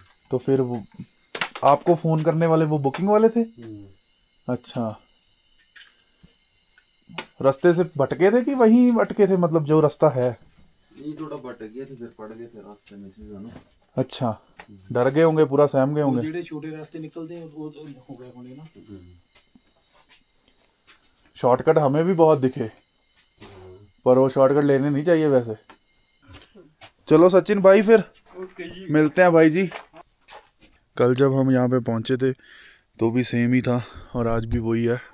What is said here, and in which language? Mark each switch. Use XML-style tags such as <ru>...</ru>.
<hi>तो फिर वो आपको फ़ोन करने वाले वो बुकिंग वाले थे? अच्छा, रास्ते से भटके थे कि वहीं अटके थे, मतलब जो रास्ता है? नहीं थोड़ा भटक गए थे, फिर पड़ गए थे रास्ते में से जानो। अच्छा, डर गए होंगे, पूरा सहम गए होंगे।</hi> <pa>ਜਿਹੜੇ ਛੋਟੇ ਰਾਸਤੇ ਨਿਕਲਦੇ ਆ ਉਹ ਹੋ ਗਏ ਹੋਣੇ ਨਾ।</pa> <hi>शॉर्टकट हमें भी बहुत दिखे, पर वो शॉर्टकट लेने नहीं चाहिए वैसे। चलो सचिन भाई, फिर मिलते हैं भाई जी। कल जब हम यहाँ पे पहुँचे थे तो भी सेम ही था, और आज भी वही है।</hi>